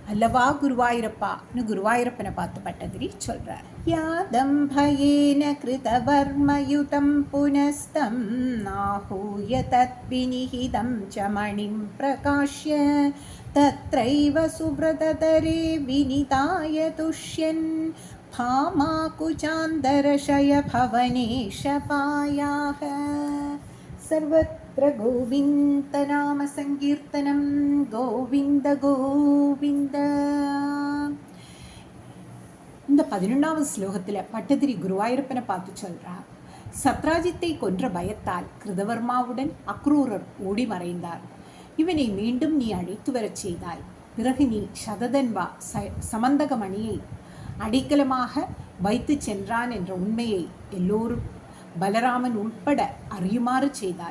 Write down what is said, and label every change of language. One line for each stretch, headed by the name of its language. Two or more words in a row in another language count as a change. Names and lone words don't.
Tamil: அல்லவா குருவாயூரப்பான்னு குருவாயூரப்பனை பார்த்து பட்டதிரி சொல்றார்.
Sanskrit: यातं भयेन कृतवर्मयुतं पुनस्तम् आहूय तद्विनिहितं च मणिं प्रकाश्य तत्रैव सुव्रततरे विनिधाय तुष्यन् भामाकुचान्दरशय भवनेशपायाः. सर्वत्र गोविन्दनामसङ्कीर्तनं गोविन्द गोविन्द.
Tamil: இந்த 11வது ஸ்லோகத்தில் பட்டதிரி குருவாயூரப்பனை பார்த்து சொல்றார். சத்ராஜித்தை கொன்ற பயத்தால் கிருதவர்மாவுடன் அக்ரூரர் ஓடி மறைந்தார். இவனை மீண்டும் நீ அழைத்து வரச் செய்தாய். பிறகு நீ சததன்வா சமந்தகமணியை அடைக்கலமாக வைத்து சென்றான் என்ற உண்மையை எல்லோரும் பலராமன் உட்பட அறியுமாறு செய்தாய்.